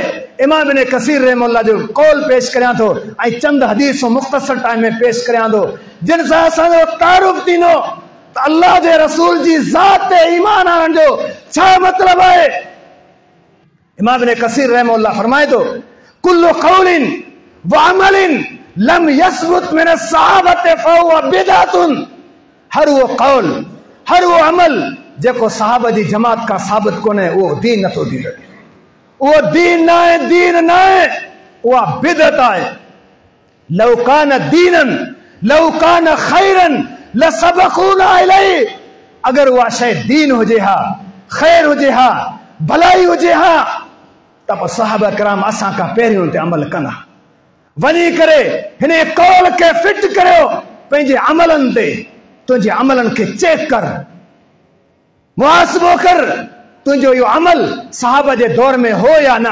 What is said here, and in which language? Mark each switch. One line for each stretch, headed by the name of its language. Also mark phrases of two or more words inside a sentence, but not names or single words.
Sindhi: इमाम इब्न कसीर रहमतुल्लाह जो कौल पेश करियां थो ऐं चंद हदीसूं मुख़्तसर टाइम में पेश करियां थो जिन सां असांजो तारुफ़ थींदो त अल्लाह जे रसूल जी ज़ात ते ईमान आणण जो छा मतिलबु आहे। इमाम इब्न कसीर रहमतुल्लाह फरमाए थो,
Arabic: كل قول وعمل لم يثبت من الصحابة فهو بدعة.
Sindhi: हर वो कौल, हर वो अमल जेको सहाबा जी जमात का साबित कोन्हे, उहो दीन नथो थी सघे। उहो दीन न आहे, उहा बिदअत आहे।
Arabic: لو كان دينا لو كان خيرا لسبقونا إليه.
Sindhi: अगर उहा शइ दीन हुजे हा, ख़ैर हुजे हा, भलाई हुजे हा, त पोइ सहाबा किराम असां खां पहिरियों ते अमल कंदा। वञी करे हिन कौल खे फिट करियो पंहिंजे अमलनि ते। तुंहिंजे अमलनि खे चेक कर, मुहासिबो कर, तुंहिंजो इहो अमल सहाबा जे दौर में हो या न।